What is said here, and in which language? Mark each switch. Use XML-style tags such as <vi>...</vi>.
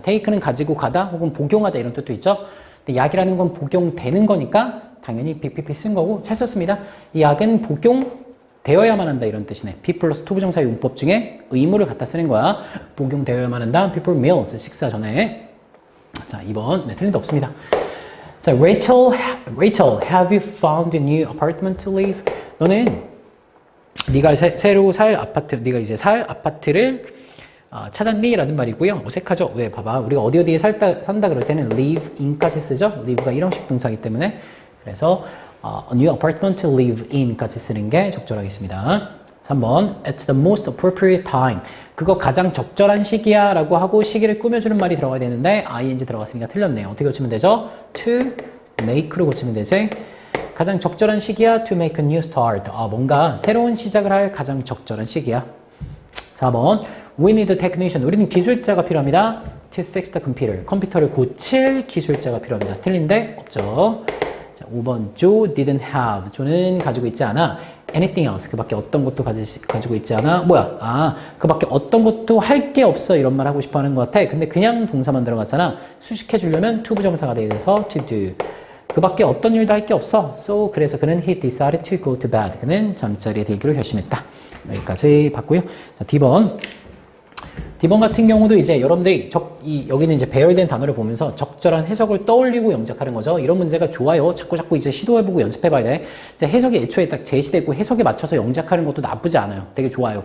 <ko>take는 가지고 가다 혹은 복용하다 이런 뜻도 있죠. 근데 약이라는 건 복용되는 거니까 당연히 BPP 쓴 거고 잘 썼습니다. 이 약은 복용되어야만 한다 이런 뜻이네. P 플러스 to 부정사 용법 중에 의무를 갖다 쓰는 거야. 복용되어야만 한다.</ko> <en>People meals</en> <ko>식사 전에. 자 2번 네, 틀린 데 없습니다.</ko> <en>자 Rachel, have you found a new apartment to live?</en> <ko>너는 네가 새로 살 아파트, 네가 이제 살 아파트를 찾았니? 라는 말이고요. 어색하죠? 왜? 봐봐. 우리가 어디에 산다 그럴 때는 live in까지 쓰죠? live가 일형식 동사이기 때문에. 그래서</ko> <en>a new apartment to live in</en> <ko>까지 쓰는 게 적절하겠습니다.</ko> <en>3번 It's the most appropriate time.</en> <ko>그거 가장 적절한 시기야 라고 하고 시기를 꾸며주는 말이 들어가야 되는데 ing 들어갔으니까 틀렸네요. 어떻게 고치면 되죠? to make로 고치면 되지? 가장 적절한 시기야</ko> <en>to make a new start.</en> <ko>뭔가 새로운 시작을 할 가장 적절한 시기야.</ko> <en>4번 We need a technician.</en> <ko>우리는 기술자가 필요합니다.</ko> <en>To fix the computer.</en> <ko>컴퓨터를 고칠 기술자가 필요합니다. 틀린데 없죠.</ko> <en>자, 5번 Joe didn't have.</en> <ko>조는 가지고 있지 않아.</ko> <en>Anything else.</en> <ko>그 밖에 어떤 것도 가지고 있지 않아. 뭐야? 그 밖에 어떤 것도 할 게 없어. 이런 말 하고 싶어 하는 것 같아. 근데 그냥 동사만 들어갔잖아. 수식해 주려면 to 부정사가 돼서 to do. 그 밖에 어떤 일도 할 게 없어.</ko> <en>So,</en> <ko>그래서 그는</ko> <en>he decided to go to bed.</en> <ko>그는 잠자리에 들기로 결심했다. 여기까지 봤고요. 자, D번. D번 같은 경우도 이제 여러분들이 여기는 이제 배열된 단어를 보면서 적절한 해석을 떠올리고 영작하는 거죠. 이런 문제가 좋아요. 자꾸 이제 시도해보고 연습해봐야 돼. 이제 해석이 애초에 딱 제시되고 해석에 맞춰서 영작하는 것도 나쁘지 않아요. 되게 좋아요.</ko>